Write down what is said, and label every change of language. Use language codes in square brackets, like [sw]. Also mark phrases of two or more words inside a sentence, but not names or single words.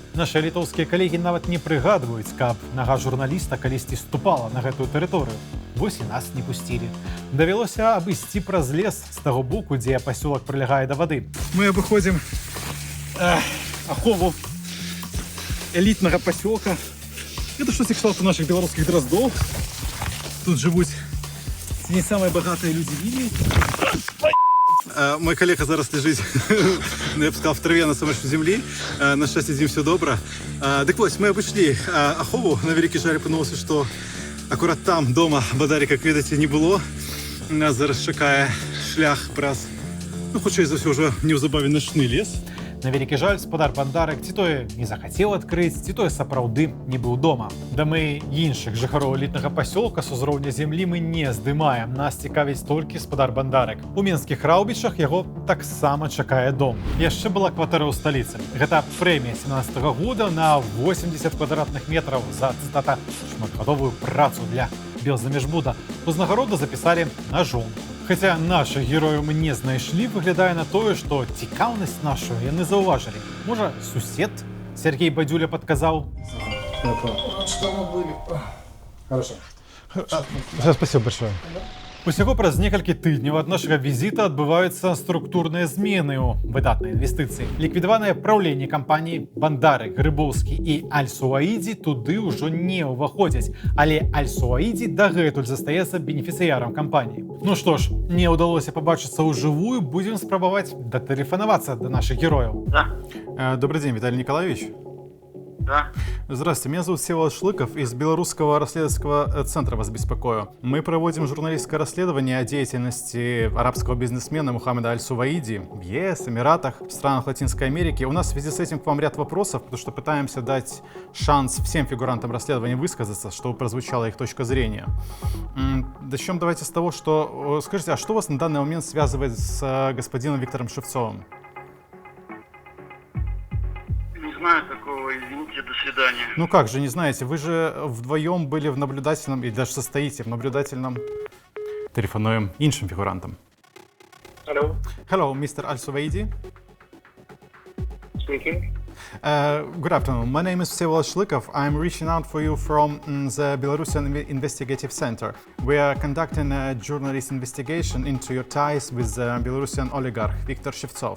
[be] Нашы літоўскія калегі нават не прыгадваюць, каб нага журналіста калісьці ступала на гэтую тэрыторыю. Вось і нас не пусцілі. Давялося абысці праз лес з таго боку, дзе пасёлак прылягае да вады. Мы абыходзім ахову элітнага пасёлка. [ru] Это что-то кшталту наших белорусских дроздов. Тут живут не самые богатые люди в Вильні. Мой коллега зараз лежит, я бы сказал, в траве на самой земле. На счастье, з ним все добро. Так вот, мы обошли ахову. [be] На великий жаль апынулася, [ru] что аккурат там, дома, Бадарика, как видите, не было. [be] Нас зараз чакае шлях праз, хутчэй за ўсё, ўжо неўзабаве начны лес. На вялікі жаль, спадар Бандарак ці тое не захацеў адкрыць, ці тое сапраўды не быў дома. Дамы іншых жыхароў элітнага пасёлка з узроўня зямлі мы не здымаем. Нас цікавіць толькі спадар Бандарак. У мінскіх Раўбічах яго таксама чакае дом. Яшчэ была кватэра ў сталіцы. Гэта прэмія 17-го года на 80 квадратных метраў за, цытата, шматгадовую працу для Белзамежбуда. Узнагароду запісалі на жонку. Хаця нашых герояў мы не знайшлі, выглядае на тое, што цікаўнасць нашу яны заўважылі. Можа, сусед Сергей Бадзюля падказаў? [ru] Что мы были? Хорошо. Спасибо большое. [be] Усяго праз некалькі тыдняў ад нашага візіта адбываюцца структурныя змены ў выдатнай інвестыцыі. Ліквідаванае праўленне кампаніі Бандарак, Грыбоўскі і Аль-Суаідзі туды ўжо не ўваходзяць, але Аль-Суаідзі дагэтуль застаецца бенефіцыярам кампаніі. Ну што ж, не ўдалося пабачыцца ўжывую, будзем спрабаваць датэлефанавацца да нашых герояў. [ru] Добрый день, Виталий Николаевич. Да. Здравствуйте, меня зовут Всеволод Шлыков, из Белорусского расследовательского центра вас беспокою. Мы проводим журналистское расследование о деятельности арабского бизнесмена Мухаммеда Аль-Суваиди в ЕС, Эмиратах, в странах Латинской Америки. У нас в связи с этим к вам ряд вопросов, потому что пытаемся дать шанс всем фигурантам расследования высказаться, чтобы прозвучала их точка зрения. Начнем давайте с того, что... Скажите, а что вас на данный момент связывает с господином Виктором Шевцовым? Не знаю такого, извините, до свидания. Ну как же, не знаете, вы же вдвоем были в наблюдательном, и даже состоите в наблюдательном... [be] Телефонуем іншим фигурантам. [en] Hello. Hello, Mr. Al-Suwaidi. Speaking. Good afternoon. My name is Всеволод Шлыков. I'm reaching out for you from the Belarusian Investigative Center. We are conducting a journalist investigation into your ties with the Belarusian oligarch Viktor Shevtsov.